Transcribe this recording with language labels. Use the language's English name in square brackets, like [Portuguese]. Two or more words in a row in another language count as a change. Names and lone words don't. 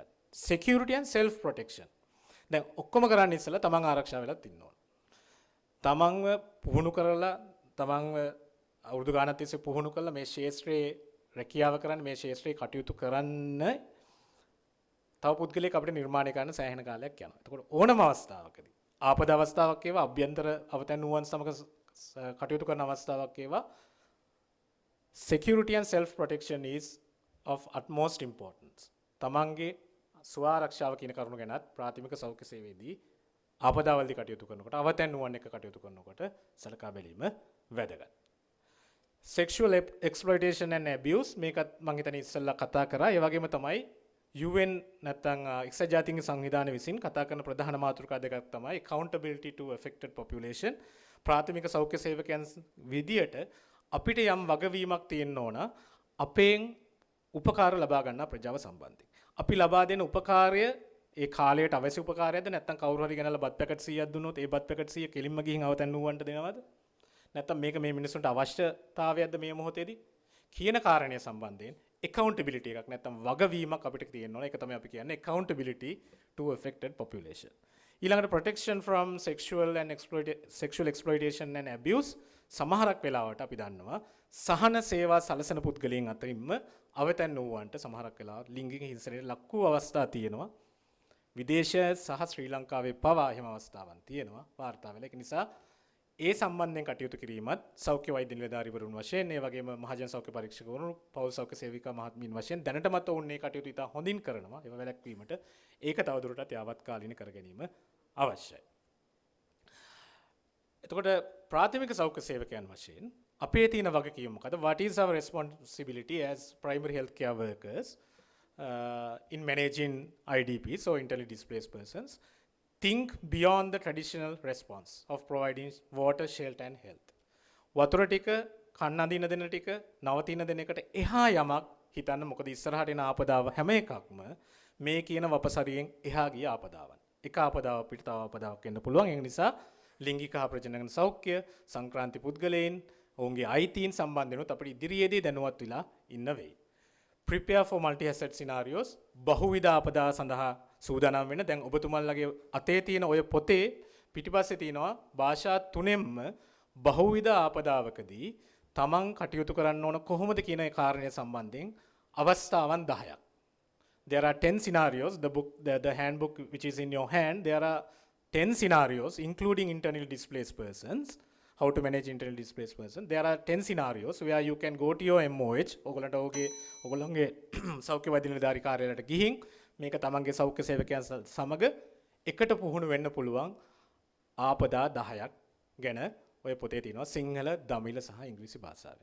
[English] Security and self protection. [Sinhala] දැන් ඔක්කොම කරන්න ඉස්සෙල්ලා තමන් ආරක්ෂා වෙලත් ඉන්න ඕන. තමන්ව පුහුණු කරලා තමන්ව අවුරුදු ගානක් තිස්සේ පුහුණු කරලා මේ ශාස්ත්‍රයේ රැකියාව කරන්න මේ ශාස්ත්‍රයේ කටයුතු කරන්න තව පුද්ගලයෙක් අපිට නිර්මාණය කරන්න සෑහෙන කාලයක් යනවා. එතකොට ඕනම අවස්ථාවකදී ආපද අවස්ථාවක් ඒවා අභ්‍යන්තර අවතැන් නුවන් සමග කටයුතු කරන අවස්ථාවක් ඒවා [English] security and self protection is of utmost importance. [Sinhala] තමන්ගේ ස්වාරක්ෂාව කියන කරුණු ගැනත් ප්‍රාථමික සෞඛ්‍ය සේවයේදී ආපදාවලදී කටයුතු කරනකොට අවතැන් නුවන් එක කටයුතු කරනකොට සලකා බැලීම වැදගත්. [English] Sexual exploitation and abuse [Sinhala] මේකත් මම හිතන්නේ ඉස්සෙල්ලා කතා කරා. ඒ වගේම තමයි UN නැත්නම් එක්සත් ජාතීන්ගේ සංවිධානය විසින් කතා කරන ප්‍රධාන මාතෘකා දෙකක් තමයි [English] accountability to affected population. [Sinhala] ප්‍රාථමික සෞඛ්‍ය සේවකයන් විදියට අපිට යම් වගවීමක් තියෙන්න ඕන අපෙන් උපකාර ලබා ගන්නා ප්‍රජාව සම්බන්ධයෙන්. අපි ලබා දෙන උපකාරය ඒ කාලයට අවශ්‍ය උපකාරයක්ද නැත්නම් කවුරු හරි ගෙනල්ලා බත් පැකට් 100ක් දුන්නොත් ඒ බත් පැකට් 100 කෙලින්ම ගිහින් අවතන් නුවන්ට දෙනවද? නැත්නම් මේක මේ මිනිස්සුන්ට අවශ්‍යතාවයක්ද මේ මොහොතේදී කියන කාරණය සම්බන්ධයෙන් accountability එකක් නැත්නම් වගවීමක් අපිට තියෙන්න ඕන. ඒක තමයි අපි කියන්නේ [English] accountability to affected population. [Sinhala] ඊළඟට [English] protection from sexual exploitation and abuse [Sinhala] සමහරක් වෙලාවට අපි දන්නවා සහන සේවා සලසන පුද්ගලයන් අතරින්ම අවතන් වූවන්ට සමහරක් වෙලාවට ලිංගික හිංසනයට ලක් වූ අවස්ථා තියෙනවා. විදේශ සහ ශ්‍රී ලංකාවේ පවා එහෙම අවස්ථාවන් තියෙනවා වාර්තා වෙලා. ඒක නිසා ඒ සම්බන්ධයෙන් කටයුතු කිරීමත් සෞඛ්‍ය වෛද්‍ය නිලධාරීවරුන් වශයෙන් ඒ වගේම මහජන සෞඛ්‍ය පරීක්ෂකවරුන් පෞල් සෞඛ්‍ය සේවිකා මහත්මීන් වශයෙන් දැනටමත් ඔවුන් මේ කටයුතු ඉතා හොඳින් කරනවා. ඒව වැළැක්වීමට ඒක තවදුරටත් යාවත්කාලීන කර ගැනීම අවශ්‍යයි. එතකොට ප්‍රාථමික සෞඛ්‍ය සේවකයන් වශයෙන් අපේ තියෙන වගකීම මොකද? [English] What is our responsibility as primary health care workers in managing IDPs or internally displaced persons? Think beyond the traditional response of providing water, shelter and health. [Sinhala] වතුර ටික, කන්න අඳින දෙන ටික, නවතින දෙන එකට එහා යමක් හිතන්න. මොකද ඉස්සරහට එන ආපදාව හැම එකක්ම මේ කියන වපසරියෙන් එහා ගිය ආපදාවන්. එක ආපදාවක් පිට තව ආපදාවක් එන්න පුළුවන්. ඒ නිසා ලිංගික හා ප්‍රජනන සෞඛ්‍ය, සංක්‍රාන්ති පුද්ගලයන්, ඔවුන්ගේ අයිතීන් සම්බන්ධනොත් අපිට ඉදිරියේදී දැනුවත් වෙලා ඉන්න වෙයි. [English] Prepare for multi-hazard scenarios. [Sinhala] බහුවිධ ආපදා සඳහා සූදානම් වෙන. දැන් ඔබතුමන්ලගේ අතේ තියෙන ඔය පොතේ පිටිපස්සේ තියෙනවා භාෂා තුනෙන්ම බහුවිධ ආපදාවකදී තමන් කටයුතු කරන්න ඕන කොහොමද කියන ඒ කාරණය සම්බන්ධයෙන් අවස්ථාවන් 10ක්. [English] There are 10 scenarios. The handbook which is in your hand, there are 10 scenarios including internally displaced persons. How to manage internally displaced person. There are 10 scenarios where you can go to your MOH. [Sinhala] ඔගොල්ලන්ගේ සෞඛ්‍ය වෛද්‍ය නිලධාරී කාර්යාලයට ගිහින් මේක තමන්ගේ සෞඛ්‍ය සේවකයන් සමග එකට පුහුණු වෙන්න පුළුවන් ආපදා 10ක් ගැන ඔය පොතේ තියෙනවා සිංහල, දමිළ සහ ඉංග්‍රීසි භාෂාවෙන්.